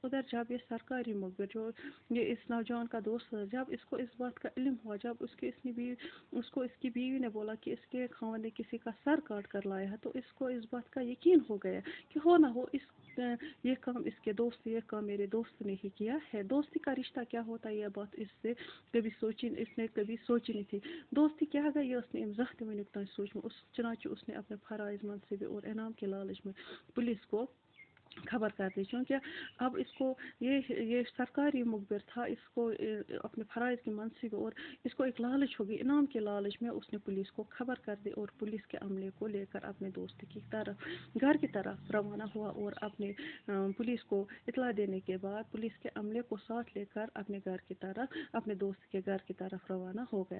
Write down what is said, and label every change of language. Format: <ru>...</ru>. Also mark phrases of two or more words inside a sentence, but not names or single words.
<ur>ادھر جب یہ سرکاری مخبر جو یہ اس نوجوان کا دوست تھا، جب اس کو اس بات کا علم ہوا، جب اس کو اس کی بیوی نے بولا کہ اس کے خاوند نے کسی کا سر کاٹ کر لایا ہے، تو اس کو اس بات کا یقین ہو گیا کہ ہو نہ ہو یہ کام اس کے دوست، یہ کام میرے دوست نے ہی کیا ہے۔ دوستی کا رشتہ کیا ہوتا ہے، یہ بات اس نے کبھی سوچی نہیں تھی۔ دوستی کیا ہے یہ اس نے</ur> <ks>زانٛہہ تہِ وُنیُک تام سوچمُت،</ks> <ur>چنانچہ اس نے اپنے فرائض منصبی اور انعام کے لالچ میں پولیس کو خبر کر دی، چونکہ اب اس کو یہ سرکاری مخبر تھا، اس کو اپنے فرائض کی منصب اور اس کو ایک لالچ ہوگی، انعام کے لالچ میں اس نے پولیس کو خبر کر دی اور پولیس کے عملے کو لے کر اپنے دوست کی طرف گھر کی طرف روانہ ہوا، اور اپنے پولیس کو اطلاع دینے کے بعد پولیس کے عملے کو ساتھ لے کر اپنے دوست کے گھر کی طرف روانہ ہو گیا۔</ur>